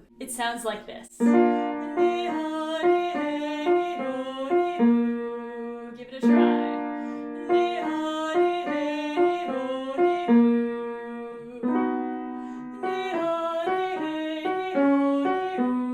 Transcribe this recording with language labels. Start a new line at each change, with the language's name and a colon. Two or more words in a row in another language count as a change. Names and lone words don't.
English: It sounds like this. Ni, a, ni, a, ni, o, ni, u. Give it a try. Ni, a, ni, a, ni, o, ni, u. Ni, a, ni, a, ni, o, ni, u.